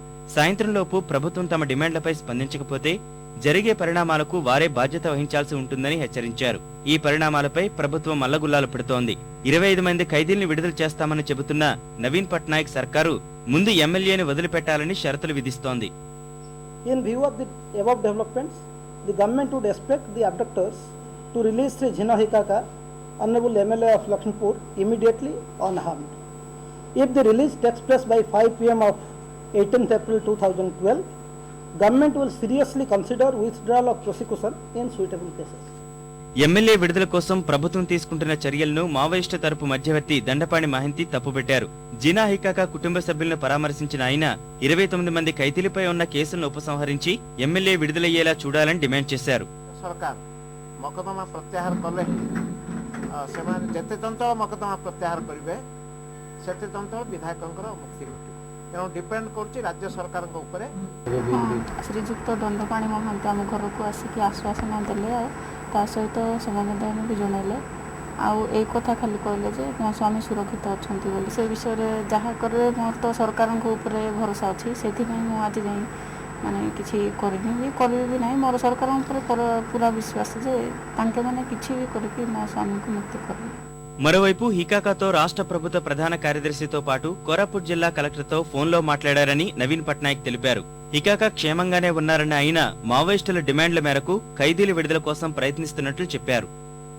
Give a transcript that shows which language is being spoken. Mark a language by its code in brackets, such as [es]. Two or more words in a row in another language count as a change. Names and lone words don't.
[te] సాయంత్రంలోపు ప్రభుత్వం తమ డిమాండ్లపై స్పందించకపోతే జరిగే పరిణామాలకు వారే బాధ్యత వహించాల్సి ఉంటుందని హెచ్చరించారు. ఈ పరిణామాలపై ప్రభుత్వం మల్లగుల్లాలు పెడుతోంది. 25 మంది ఖైదీల్ని విడుదల చేస్తామని చెబుతున్న నవీన్ పట్నాయక్ సర్కారు ముందు ఎమ్మెల్యేను వదిలిపెట్టాలని షరతులు విధిస్తోంది. [en] In view of the above developments, the government would expect the abductors to release Sri Jina Hikaka, Honorable MLA of Lakshmipur, immediately unharmed. If the release takes place by 5 p.m. of 18th April 2012, government will seriously consider withdrawal of prosecution in suitable cases. [te] ఎమ్మెల్యే విడుదల కోసం ప్రభుత్వం తీసుకుంటున్న చర్యలను మావోయిస్టు తరపు మధ్యవర్తి దండపాణి మహంతి తప్పుపెట్టారు. జీనా హికాకా కుటుంబ సభ్యులను పరామర్శించిన ఆయన 29 మంది ఖైదీలపై ఉన్న కేసులను ఉపసంహరించి ఎమ్మెల్యే విడుదలయ్యేలా చూడాలని డిమాండ్ చేశారు. [or] ସରକାର ମକଦ୍ଦମା ପ୍ରତ୍ୟାହାର కଲେ ସେମାନେ ଯେତେ ଚଞ୍ଚଳ ମକଦ୍ଦମା ପ୍ରତ୍ୟାହାର କରିବେ ସେତେ ଚଞ୍ଚଳ ବିଧାୟକଙ୍କର ମୁକ୍ତି ଘଟିବ। ତେଣୁ ଡିପେଣ୍ଡ କରୁଛି ରାଜ୍ୟ ସରକାରଙ୍କ ଉପରେ। ଶ୍ରୀଯୁକ୍ତ ଦଣ୍ଡପାଣି ମହାନ୍ତି ଆମ ଘରକୁ ଆସିକି ଆଶ୍ୱାସନା ଦେଲେ, ତା ସହିତ ସେମାନେ ବି ଜଣାଇଲେ, ଆଉ ଏଇ କଥା ଖାଲି କହିଲେ ଯେ ମୋ ସ୍ୱାମୀ ସୁରକ୍ଷିତ ଅଛନ୍ତି ବୋଲି। ସେ ବିଷୟରେ ଯାହା କରିବେ ମୋର ତ ସରକାରଙ୍କ ଉପରେ ଭରସା ଅଛି, ସେଥିପାଇଁ ମୁଁ ଆଜି ଯାଇ ମାନେ କିଛି କରିବି ବି ନାହିଁ। ମୋର ସରକାରଙ୍କ ଉପରେ ପୁରା విశ్వాస ଯେ ତାଙ୍କେ ମାନେ କିଛି ବି କରିକି ମୋ ସ୍ୱାମୀଙ୍କୁ ମୁକ୍ତି କରିବେ। [te] మరోవైపు హికాకాతో రాష్ట్ర ప్రభుత్వ ప్రధాన కార్యదర్శితో పాటు కోరాపుట్ జిల్లా కలెక్టర్తో ఫోన్లో మాట్లాడారని నవీన్ పట్నాయక్ తెలిపారు. హికాకా క్షేమంగానే ఉన్నారన్న ఆయన మావోయిస్టుల డిమాండ్ల మేరకు ఖైదీల విడుదల కోసం ప్రయత్నిస్తున్నట్లు చెప్పారు.